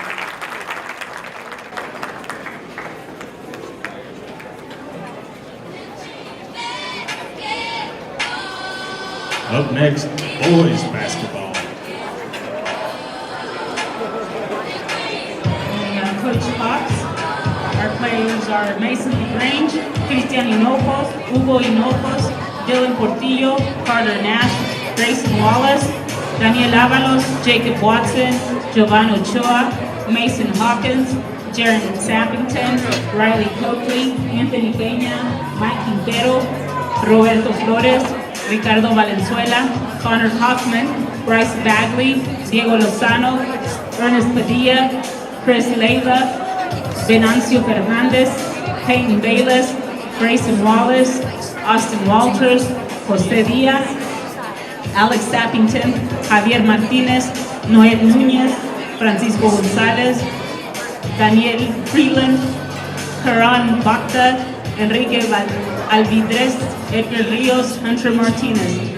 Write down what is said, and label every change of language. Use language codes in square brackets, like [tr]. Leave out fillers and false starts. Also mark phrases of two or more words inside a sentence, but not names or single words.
[en] Up next, boys basketball. Coach Fox. Our players are Mason LaGrange, Cristian Hinojos, Hugo Hinojos, Dylan Portillo, Carter Nash, Grayson Wallace, Daniel Avalos, Jacob Watson, Giovanni Ochoa, Mason Hawkins, Jaron Sappington, Riley Coakley, Anthony Peña, Mike Quintero, Roberto Flores, Ricardo Valenzuela, Connor Hoffman, Bryce Bagley, Diego Lozano, Ernest Padilla, Chris Leiva, Venancio Fernandez, Peyton Bayless, Grayson Wallace, Austin Walters, Jose Diaz, Alex Sappington, Javier Martinez, Noel Núñez, Francisco Gonzalez, Daniel Freeland, Karan Bakta, Enrique Alvidrez, Edgar Rios, Hunter Martinez.